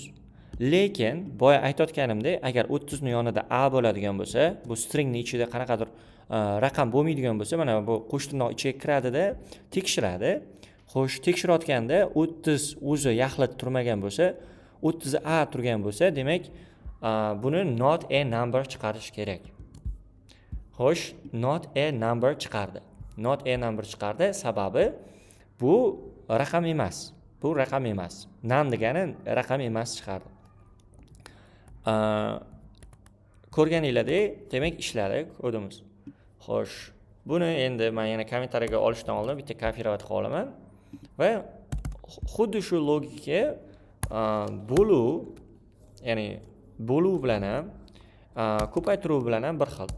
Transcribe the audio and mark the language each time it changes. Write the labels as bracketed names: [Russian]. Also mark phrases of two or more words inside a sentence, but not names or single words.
[Uzbek] Lekin boya aytayotganimdek, agar 30 ni yonida a bo'ladigan bo'lsa, bu stringning ichida qanaqadir raqam bo'lmaydigan bo'lsa, mana bu qo'sh tirnoq ichiga kiradida tekshiradi. Xo'sh, tekshirayotganda 30 o'zi yaxlit turmagan bo'lsa, 30 a turgan bo'lsa, demak buni [English] not a number [Uzbek] chiqarish kerak. Xo'sh, [English] not a number [Uzbek] chiqardi. [English] Not a number [Uzbek] chiqardi, sababi bu raqam emas. Bu raqam emas. None degani raqam emas chiqardi. Ko'rganinglardek, demak ishladi, ko'rdimiz. Xo'sh, buni endi men yana kommentariyaga olishdan oldin bitta copyright qilib olaman va xuddi shu logika bo'luv, ya'ni bo'luv bilan ham, ko'paytiruv bilan ham bir xil.